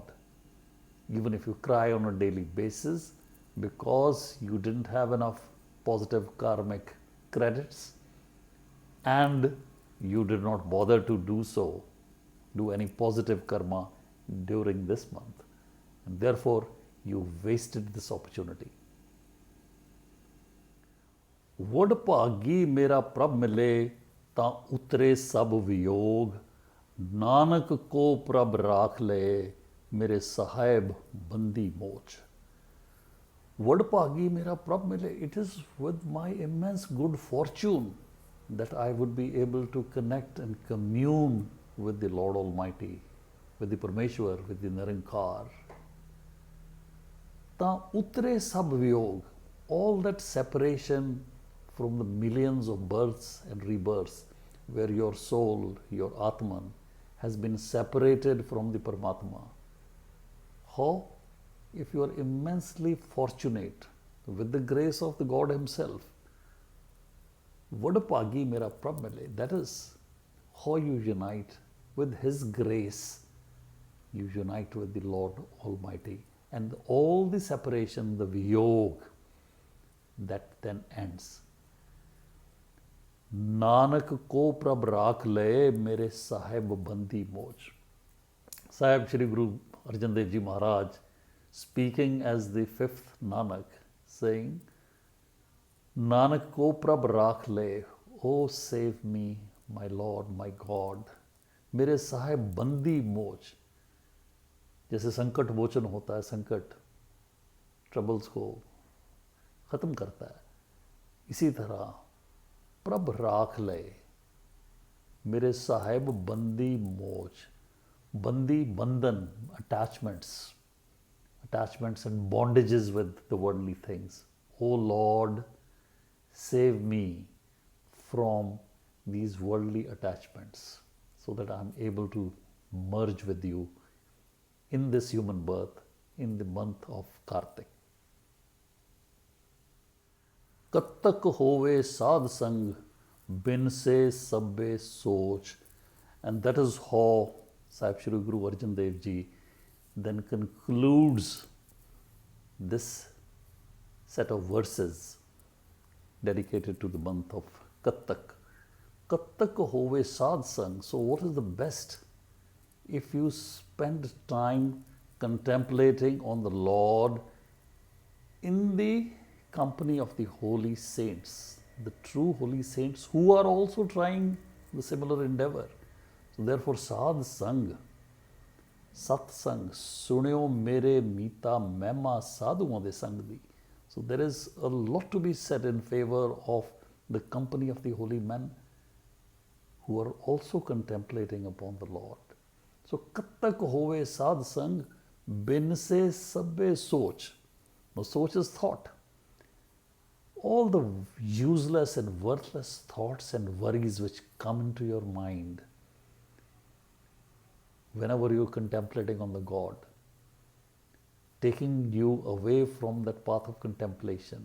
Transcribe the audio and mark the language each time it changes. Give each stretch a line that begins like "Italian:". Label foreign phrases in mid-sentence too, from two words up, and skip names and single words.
English: Even if you cry on a daily basis, because you didn't have enough positive karmic credits and you did not bother to do any positive karma during this month. And therefore, you wasted this opportunity.
Punjabi: ਵਡ ਭਾਗੀ ਮੇਰਾ ਪ੍ਰਭ ਮਿਲੇ ਤਾ ਉਤਰੇ ਸਭ ਵਿਓਗ ਨਾਨਕ ਕੋ ਪ੍ਰਭ ਰਾਖ ਲੇ ਮੇਰੇ ਸਾਹਿਬ ਬੰਦੀ ਮੋਚ. ਵਡ ਭਾਗੀ ਮੇਰਾ ਪ੍ਰਭ ਮਿਲੇ,
English: it is with my immense good fortune that I would be able to connect and commune with the Lord Almighty, with the Parmeshwar, with the Nirankar.
Punjabi: ਤਾ ਉਤਰੇ ਸਭ ਵਿਓਗ,
English: all that separation from the millions of births and rebirths, where your soul, your Atman, has been separated from the Paramatma. How? If you are immensely fortunate with the grace of the God Himself,
Punjabi: ਵਡਭਾਗੀ ਮੇਰਾ ਪ੍ਰਭ ਮਿਲੇ,
English: that is how you unite with His grace. You unite with the Lord Almighty, and all the separation, the viyog, that then ends.
Punjabi: ਨਾਨਕ ਕੋ ਪ੍ਰਭ ਰਾਖ ਲੇ ਮੇਰੇ ਸਾਹਿਬ ਬੰਦੀ ਮੋਜ.
English: Sahib Shri Guru Arjan Dev Ji Maharaj, speaking as the fifth Nanak, saying,
Punjabi: ਨਾਨਕ ਕੋ ਪ੍ਰਭ ਰਾਖ ਲੇ,
English: oh save me, my Lord, my God,
Punjabi: ਮੇਰੇ ਸਾਹਿਬ ਬੰਦੀ ਮੋਜ.
Hindi: जैसे संकट मोचन होता है, संकट ट्रबल्स को ख़त्म करता है, इसी तरह
Punjabi: ਪ੍ਰਭ ਰਾਖ ਲੇ ਮੇਰੇ ਸਾਹਿਬ ਬੰਦੀ ਮੋਚ.
Hindi: बंदी, बंधन,
English: attachments and bondages with the worldly things. Oh Lord, save me from these worldly attachments so that I am able to merge with you in this human birth, in the month of Kartik.
Punjabi: ਕੱਤਕ ਹੋਵੇ ਸਾਧ ਸੰਗ ਬਿਨ ਸੇ ਸਭੇ ਸੋਚ.
English: And that is how Sahib Shri Guru Arjan Dev Ji then concludes this set of verses dedicated to the month of Kattak.
Punjabi: ਕੱਤਕ ਹੋਵੇ ਸਾਧ ਸੰਗ.
English: So, what is the best? If you spend time contemplating on the Lord in the company of the holy saints, the true holy saints who are also trying the similar endeavor. So, therefore,
Punjabi: ਸਾਧ ਸੰਗ, ਸਤ ਸੰਗ, ਸੁਣਿਓ ਮੇਰੇ ਮੀਤਾ ਮਹਿਮਾ ਸਾਧੂਆਂ ਦੇ ਸੰਗ ਦੀ.
English: So, there is a lot to be said in favor of the company of the holy men who are also contemplating upon the Lord. So,
Punjabi: ਕੱਤਕ ਹੋਵੇ ਸਾਧ ਸੰਗ, ਬਿਨ ਸੇ ਸੱਬੇ ਸੋਚ.
English: Now, soch is thought. All the useless and worthless thoughts and worries which come into your mind whenever you're contemplating on the God, taking you away from that path of contemplation.